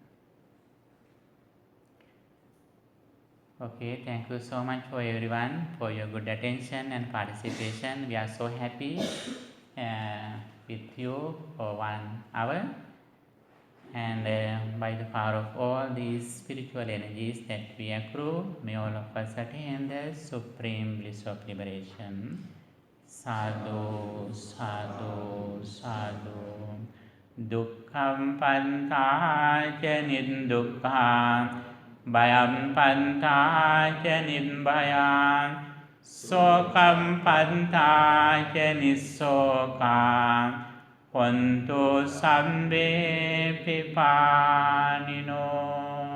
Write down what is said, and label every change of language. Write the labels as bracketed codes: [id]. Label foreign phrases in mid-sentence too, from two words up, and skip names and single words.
[en] Okay, thank you so much for everyone for your good attention and participation. We are so happy with you for 1 hour, and by the power of all these spiritual energies that we accrue, may all of us attain the supreme bliss of liberation. [pi] Sadhu, sadhu, sadhu. Dukkham pantāca niddukkha, bhayam pantāca nidbhaya, sokam pantāca nissoka, hontu sabbe pipanino.